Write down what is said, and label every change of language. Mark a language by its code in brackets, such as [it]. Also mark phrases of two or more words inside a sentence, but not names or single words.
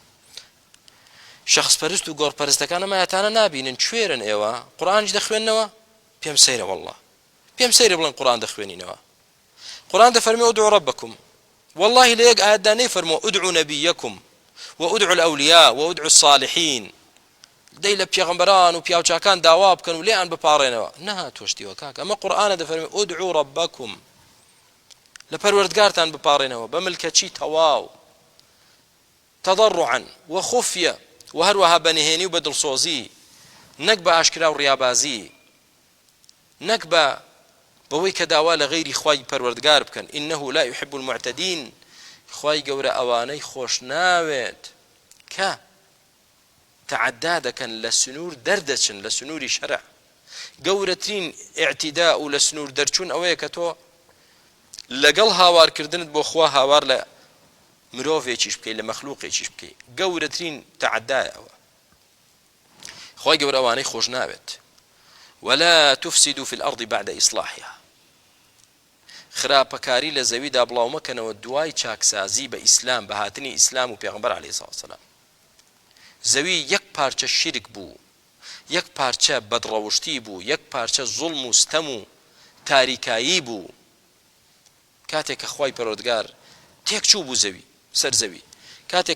[ckb] شخص پەرست و گۆڕ پەرستەکانە ئاەتانە نابینن کوێرن ئێوە قورئانیش دەخوێننەوە پێم سەیرە والله پێم سەیرە بڵێن قورئان دەخوێنینەوە قورئان دەفەرمێ [ar] ئودعوا ربکم [ckb] والله لە یەک ئاەتدا نەیفەرمووە [ar] ئودعوا نەبیەکم وأدعوا الأولياء وأدعوا الصالحين [ckb] دەی لە پێغەمبەران و پیاوچاکان داوا بکەن و لێیان بپاڕێنەوە نەهاتۆشتیوە کاکە ئەمە قورئانە دەفەرمێ [ar] ئودعوا ربکم [ckb] لە پەروەردگارتان بپاڕێنەوە بە ملکەچی تەواو [ar] تضرعا وخفية وهروها [ckb] بنهێنی و بە دڵسۆزی نەک بە ئاشکرا و ڕیابازی نەک بەوەی کە داوا لە غەیری خوای پەروەردگار بکەن [ar] إنه لا يحب المعتدين [ckb] خوای گەورە ئەوانەی خۆش ناوێت کە تعدا دەکەن لە سنوور دەردەچن لە سنووری شەرع گەورەترین ئیعتیدا و لە سنوور دەرچوون ئەوەیە کە تۆ لەگەڵ هاوارکردنت بۆ خوا هاوار لە مرۆڤێکیش بکەی لە مەخلوقێکیش بکەی گەورەترین تعدایە ئەوە خوای گەورە ئەوانەی خۆش ناوێت [ar] ولا تفسدوا في الأرض بعد إصلاحها [ckb] خراپەکاری لە زەویدا بڵاو مەکەنەوە دوای چاکسازی بە ئیسلام بە هاتنی ئیسلام و پێغەمبەر [ar] عەلەیهی السەلام وسەلام [ckb] زەوی یەک پارچە شرک بوو یەک پارچە بەدڕەوشتی بوو یەک پارچە زوڵم و ستەم و تاریکایی بوو کاتێک کە خوای پەروەردگار تێکچوو بوو زەوی سەر زەوی کاتێک